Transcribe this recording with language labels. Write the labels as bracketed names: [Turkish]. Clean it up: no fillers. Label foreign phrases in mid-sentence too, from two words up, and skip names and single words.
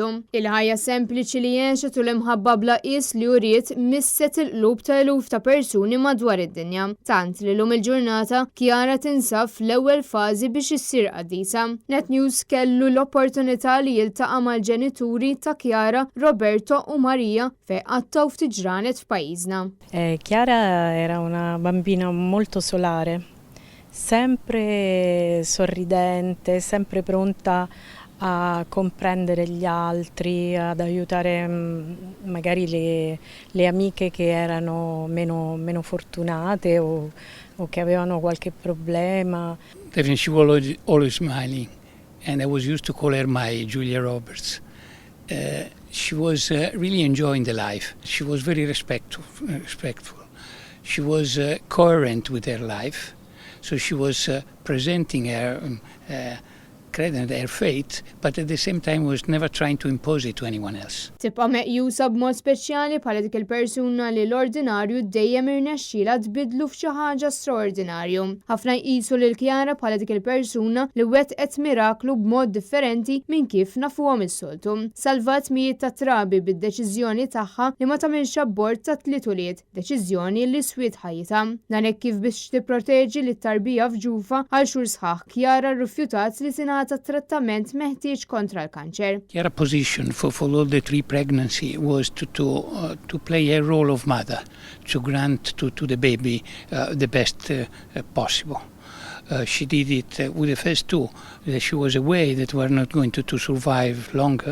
[Maltese] Il-ħajja sempliċi li għexet u l-imħabba bla qis li uriet misset il-qlub ta' eluf ta' persuni madwar id-dinja. Tant li lum il-ġurnata Chiara tinsab fl-ewwel fażi biex issir qadisa. Net News kellu l-opportunità li jiltaqa' mal-ġenituri ta' Chiara, Roberto u Maria fejn qattaw ftit ġranet f'pajjiżna. [Italian] Chiara era una bambina molto solare, sempre sorridente, sempre pronta a comprendere gli altri, ad aiutare magari le amiche che erano meno fortunate o che avevano qualche problema. [English] Definitely she was always smiling, and I was used to call her my Julia Roberts. She was really enjoying the life. She was very respectful. She was coherent with her life. So she was presenting her fate, but at the same time was never trying to impose it to anyone else. [Maltese] Tibqa' meqjusa b'mod speċjali bħala dik il-persuna li l-ordinarju dejjem irnexxielha tbiddlu f'xi ħaġa straordinarju. Ħafna jqisu lil Chiara bħala dik il-persuna li wettqet miraklu b'mod differenti minn kif nafuhom is-soltu. Salvat mijiet ta' trabi bid-deċiżjoni tagħha li ma tagħmilx abbort ta' 3 ulied, deċiżjoni li swiet ħajjitha. Dan hekk kif biex tipproteġi lit-tarbija f'ġufa għal xhur sħaħ Chiara rrifjutat li tingħata trattament meħtieġ kontra l-kanċer. [English] Chiara's position for all the 3 pregnancy was to play a role of mother, to grant to the baby the best possible. She did it with the first 2 that she was aware that were not going to survive longer.